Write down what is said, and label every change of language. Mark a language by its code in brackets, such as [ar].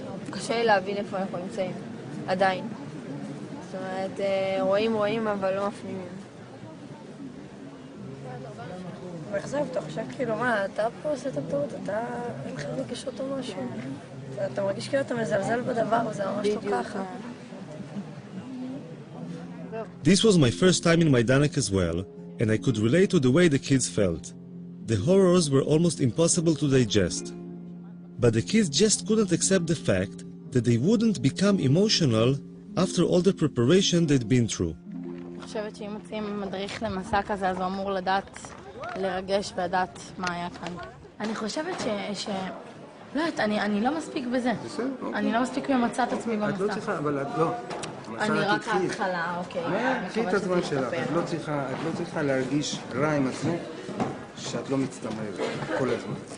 [he] קשה לי להבין איפה אנחנו נמצאים, עדיין. זאת אומרת, רואים, אבל לא מפנימים. מאכזב, אתה חושב כאילו, מה, אתה פה עושה את הטעות, אתה אין לך רגשות או משהו. אתה מרגיש כאילו אתה מזלזל בדבר, וזה ממש לא ככה. [en] This was my first time in Majdanek as well, and I could relate to the way the kids felt. The horrors were almost impossible to digest. But the kids just couldn't accept the fact that they wouldn't become emotional after all the preparation they'd been through. [he] אני חושבת שאם מוצאים מדריך למסע כזה, אז הוא אמור לדעת, לרגש ולדעת מה היה כאן. אני חושבת לא, אני לא מספיק בזה. אני לא מספיק ממצא את עצמי במסע. את לא צריכה, אבל את לא. אני רק ההתחלה, אוקיי. קחי את הזמן שלך, את לא צריכה להרגיש רע עם עצמך שאת לא מצטמרת כל הזמן.